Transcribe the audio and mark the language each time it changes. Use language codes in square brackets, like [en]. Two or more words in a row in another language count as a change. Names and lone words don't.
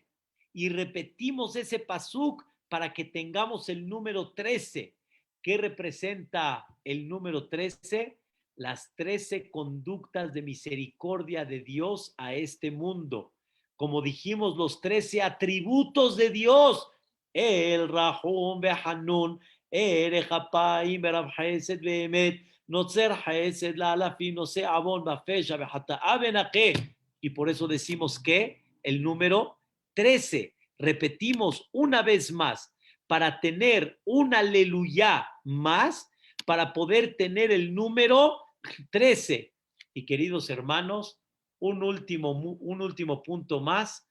[es] Y repetimos ese pasuk para que tengamos el número 13. ¿Qué representa el número 13? Las 13 conductas de misericordia de Dios a este mundo. Como dijimos, los 13 atributos de Dios. [he] אל רחום וחנון ארך אפים ורב חסד ואמת נצר חסד לאלפים נשא עון ופשע וחטאה ונקה. [es] Y por eso decimos que el número 13, repetimos una vez más, para tener un aleluya más, para poder tener el número 13. Y queridos hermanos, un último punto más.